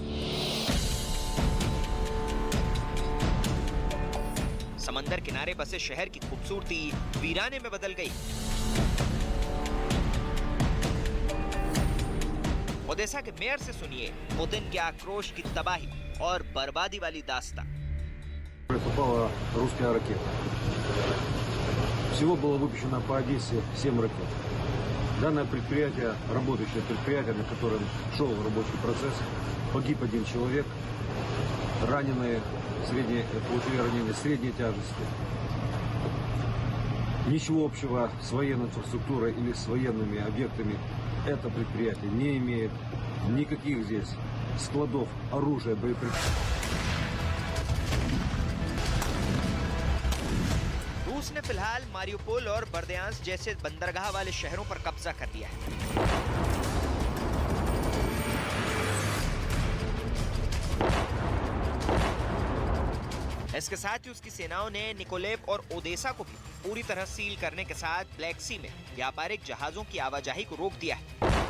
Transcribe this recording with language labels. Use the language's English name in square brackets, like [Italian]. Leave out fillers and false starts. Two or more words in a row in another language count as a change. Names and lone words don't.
[Hindi] समंदर किनारे बसे शहर की खूबसूरती वीराने में बदल गई। ओडेसा के मेयर से सुनिए पुतिन के आक्रोश की तबाही और बर्बादी वाली दास्तां। [Russian] Попала русская ракета. Всего было выпущено по Одессе 7 ракет. Данное предприятие, работающее предприятие, на котором шел рабочий процесс, погиб один человек, раненые, получили ранения средней тяжести. Ничего общего с военной инфраструктурой или с военными объектами это предприятие не имеет. Никаких здесь складов оружия, боеприпасов. [Hindi] रूस ने फिलहाल मारियुपोल और बर्दयांस्क जैसे बंदरगाह वाले शहरों पर कब्जा कर लिया है। इसके साथ ही उसकी सेनाओं ने निकोलेव और ओडेसा को भी पूरी तरह सील करने के साथ ब्लैक सी में व्यापारिक जहाजों की आवाजाही को रोक दिया है।